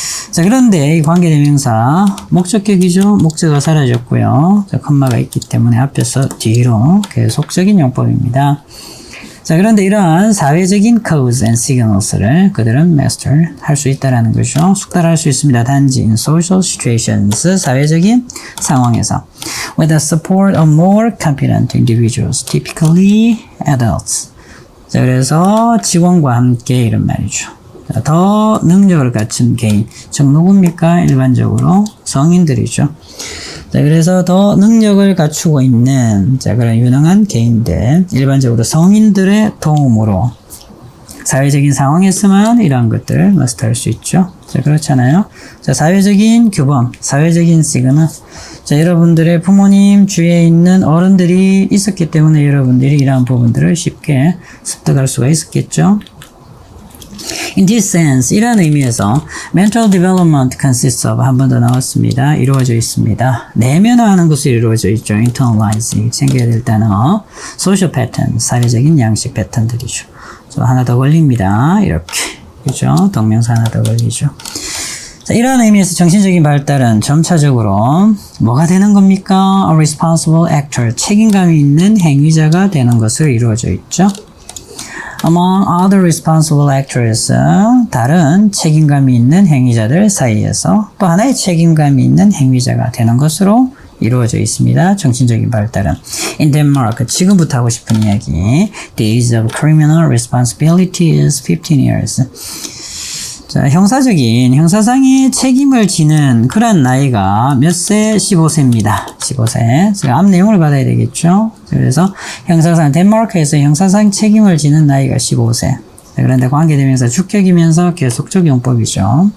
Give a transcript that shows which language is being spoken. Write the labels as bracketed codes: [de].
[ko] 자, 그런데 이 관계대명사 목적격이죠. 목적어가 사라졌고요. 자, 컴마가 있기 때문에 앞에서 뒤로 계속적인 용법입니다. 자, 그런데 이러한 사회적인 [en] codes and signals [ko] 를 그들은 master 할 수 있다라는 거죠. 숙달할 수 있습니다. [en] 단지 in social situations, [ko] 사회적인 상황에서 [en] with the support of more competent individuals, typically adults. [ko] 자, 그래서 직원과 함께 이런 말이죠. 자, 더 능력을 갖춘 개인, 즉 누굽니까? 일반적으로 성인들이죠. 자, 그래서 더 능력을 갖추고 있는, 자, 그런 유능한 개인들, 일반적으로 성인들의 도움으로 사회적인 상황에서만 이러한 것들을 마스터할 수 있죠. 자, 그렇잖아요. 자, 사회적인 규범, 사회적인 시그널. 자, 여러분들의 부모님 주위에 있는 어른들이 있었기 때문에 여러분들이 이러한 부분들을 쉽게 습득할 수가 있었겠죠. [en] In this sense, [ko] 이런 의미에서 [en] mental development consists of, [ko] 한 번 더 나왔습니다. 이루어져 있습니다. 내면화하는 것으로 이루어져 있죠. internalizing, 챙겨야 될 단어. [en] social pattern, [ko] 사회적인 양식 패턴들이죠. 하나 더 걸립니다. 이렇게. 그죠? 동명사 하나 더 걸리죠. 자, 이런 의미에서 정신적인 발달은 점차적으로 뭐가 되는 겁니까? [en] A responsible actor, [ko] 책임감이 있는 행위자가 되는 것으로 이루어져 있죠. [en] Among other responsible actors, [ko] 다른 책임감이 있는 행위자들 사이에서 또 하나의 책임감이 있는 행위자가 되는 것으로 이루어져 있습니다. 정신적인 발달은. [en] In Denmark, [ko] 지금부터 하고 싶은 이야기. [en] The age of criminal responsibility is 15 years. [ko] 자, 형사상의 책임을 지는 그런 나이가 몇 세? 15세입니다. 15세. 제가 앞 내용을 받아야 되겠죠? 그래서 덴마크에서 형사상 책임을 지는 나이가 15세. 자, 그런데 관계대명사 주격이면서 계속적 용법이죠.